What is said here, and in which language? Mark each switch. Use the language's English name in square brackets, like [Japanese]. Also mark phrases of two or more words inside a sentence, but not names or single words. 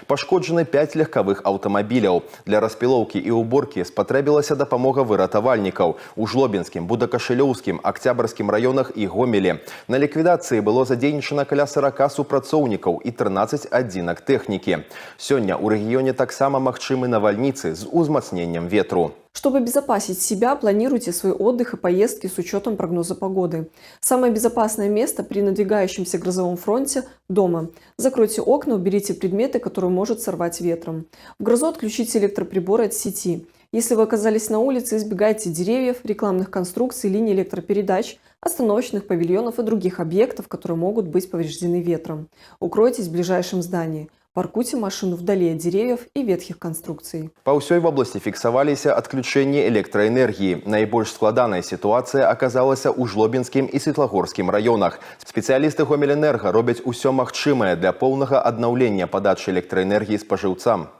[Belarusian] Пашкоджаны 5 легковых аўтамабіляў. Для распілоўкі і ўборкі спатрэбілася дапамога выратавальнікаў у Жлобінскім, Будакашылёўскім, Акцябрскім раёнах і Гомелі. На ліквідацыі было задзейнічана каля 40 супрацоўнікаў і 13 адзінак тэхнікі. Сёння ў рэгіёне таксама магчымы навальніцы з узмацненнем ветру. [Russian] Чтобы обезопасить себя, планируйте свой отдых и поездки с учетом прогноза погоды. Самое безопасное место при надвигающемся грозовом фронте – дома. Закройте окна, уберите предметы, которые может сорвать ветром. В грозу отключите электроприборы от сети. Если вы оказались на улице, избегайте деревьев, рекламных конструкций, линий электропередач, остановочных павильонов и других объектов, которые могут быть повреждены ветром. Укройтесь в ближайшем здании. Паркуйте машину вдали от деревьев и ветхих конструкций. [Belarusian] Па ўсёй вобласці фіксаваліся адключэнні электраэнергіі. Найбольш складаная сітуацыя аказалася ў Жлобінскім і Светлагорскім раёнах. Спецыялісты Гомельэнерга робяць усё магчымае для поўнага аднаўлення падачы электраэнергіі спажыўцам.